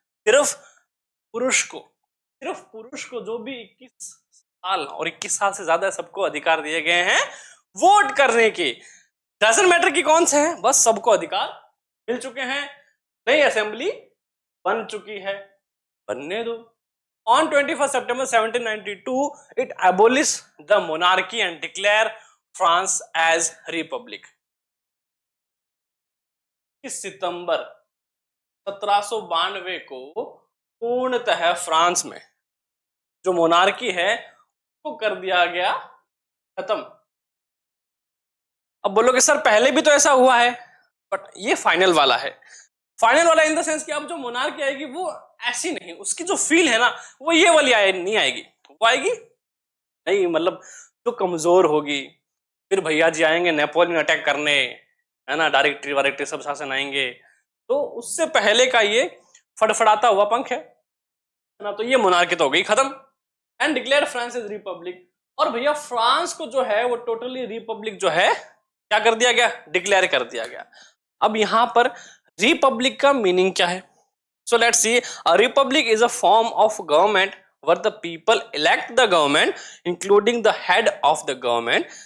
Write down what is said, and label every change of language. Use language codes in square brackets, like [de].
[hi] सिर्फ पुरुष को जो भी 21 साल और 21 साल से ज्यादा सबको अधिकार दिए गए हैं वोट करने के। [en] doesn't matter [hi] कि कौन से हैं, बस सबको अधिकार मिल चुके हैं। नई असेंबली बन चुकी है, बनने दो। [en] On 21st September 1792, it abolished the monarchy and declared France as republic. [hi] 21 सितंबर 1792 को पूर्णतः फ्रांस में जो मोनार्की है वो कर दिया गया खत्म। अब बोलोगे सर पहले भी तो ऐसा हुआ है, [en] but [hi] ये फाइनल वाला है। फाइनल वाला [en] in the sense [hi] कि अब जो मोनार्की आएगी वो ऐसी नहीं, उसकी जो फील है ना वो ये वाली नहीं आएगी। वो आएगी नहीं, मतलब जो कमजोर होगी। फिर भैया जी आएंगे नेपोलियन अटैक करने, है ना, डायरेक्टरी वायरेक्टरी सब शासन आएंगे। तो उससे पहले का ये फड़फड़ाता हुआ पंख है ना। तो ये मोनार्की तो हो गई खत्म। [en] And declare France is republic. [hi] और भैया फ्रांस को जो है वो टोटली रिपब्लिक जो है क्या कर दिया गया? डिक्लेयर कर दिया गया। अब यहां पर रिपब्लिक का मीनिंग क्या है? [en] So let's see. A republic is a form of government where the people elect the government including the head of the government.